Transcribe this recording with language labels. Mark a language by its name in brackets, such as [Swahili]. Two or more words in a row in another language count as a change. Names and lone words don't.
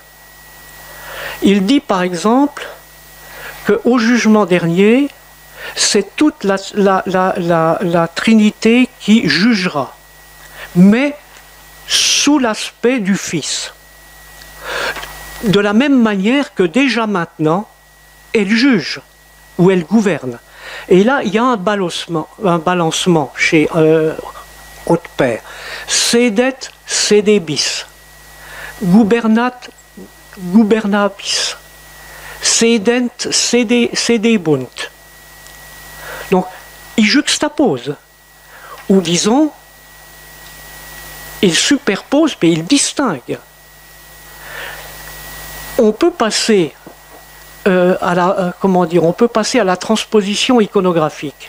[French] Il dit par exemple qu'au jugement dernier, c'est toute la Trinité qui jugera, mais sous l'aspect du Fils. De la même manière que déjà maintenant, elle juge ou elle gouverne. Et là, il y a un balancement chez Hautepère. [Latin] Sedet sedebis, gubernat gubernabis, sedent sedebunt. [French] Donc, il juxtapose, ou disons, il superpose, mais il distingue. On peut passer on peut passer à la transposition iconographique.